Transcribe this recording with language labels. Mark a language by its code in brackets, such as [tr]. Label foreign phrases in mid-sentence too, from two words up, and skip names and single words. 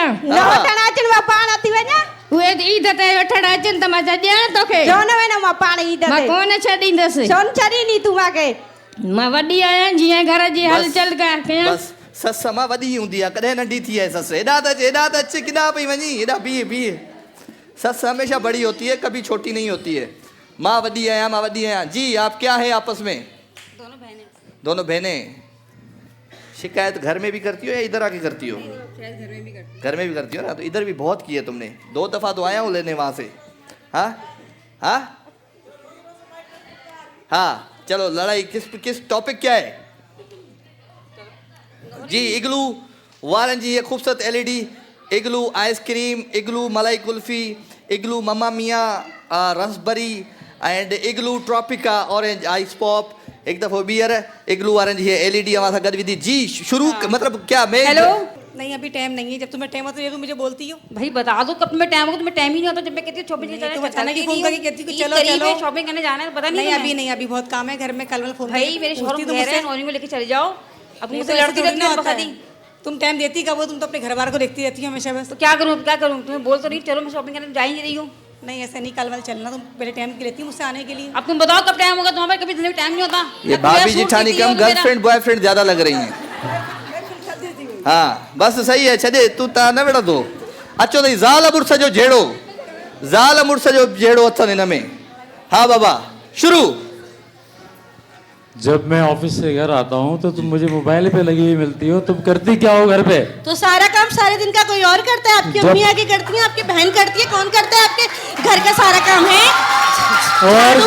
[sd] न वठण अचनि, मां पाण थी वञा। उहे ईद ते वठण अचनि त मां छॾियां तोखे? छो न वञा, मां पाण ईद मां ते कोन छॾींदसि। छो न छॾींदी तूं मूंखे? मां वॾी आहियां, जीअं घर जी हलचल कयां। बस ससु मां वॾी हूंदी आहे, कॾहिं नंढी थी आहे ससु। हेॾा त अचे, किॾा पई वञी, हेॾा बीहे। [hi] सस हमेशा बड़ी होती है, कभी छोटी नहीं होती है। [sd] माँ वडी आया, माँ वडी आया। [hi] जी आप क्या है आपस में? दोनों बहनें। शिकायत घर में भी करती हो या इधर आके करती हो? घर में भी करती हो ना, तो इधर भी बहुत की है तुमने। 2 दफा तो आया हूँ लेने वहाँ से। हाँ हाँ हाँ चलो लड़ाई किस टॉपिक क्या है? [sd] जी इग्लू वारन जी ये खूबसूरत एलईडी, इग्लू आइसक्रीम, इग्लू मलाई कुल्फी, इग्लू मम्मा मिया रसबरी एंड इग्लू ट्रॉपिका ऑरेंज आइस पॉप। एक दफ़ो ॿीहर इग्लू वारनि जी एलईडी अवां सां गॾु विधी। [hi] जी शुरू मतलब क्या मैं हेलो नहीं अभी टाइम नहीं है, जब तुम्हें टाइम होता है तो मुझे बोलती हो। भाई बता दो कब तुम्हें टाइम होगा, तुम्हें टाइम ही नहीं होता। जब मैं कहती हूँ शॉपिंग के तो अचानक ही फोन करके कहती हूँ चलो चलो शॉपिंग करने जाना है, पता नहीं। नहीं अभी नहीं, अभी बहुत काम है घर में, कल वाला फोन भाई मेरे शोरूम कह रहे हैं नॉर्निंग को लेके चले जाओ। अब मुझसे लड़ती रहती है, बता दी तुम टाइम देती कब हो? तुम तो अपने घर बार को देखती रहती हो हमेशा बस। तो क्या करूँ तुम्हें बोल तो नहीं चलो मैं शॉपिंग करने जा ही नहीं रही हूँ। नहीं ऐसा नहीं, कल वाला चलना, तुम पहले टाइम की लेती मुझसे आने के लिए। अब तुम बताओ कब टाइम होगा तुम्हारे, कभी टाइम नहीं होता। ये भाभी जेठानी कम [en] girlfriend boyfriend [hi] ज्यादा लग रही हैं। हाँ बस सही है, [sd] छॾे तू ता न विढ़ंदो। अचो तई ज़ाल मुड़स जो जहिड़ो, ज़ाल मुड़स जो जहिड़ो अथनि हिन में। [hi] हाँ बाबा शुरू। जब मैं ऑफिस से घर आता हूँ तो तुम मुझे मोबाइल पे लगी हुई मिलती हो, तुम करती क्या हो घर पे? तो सारा काम सारे दिन का कोई और करता है, आपकी अम्मी आके करती है, आपकी बहन करती है, कौन करता है आपके घर का सारा काम है? और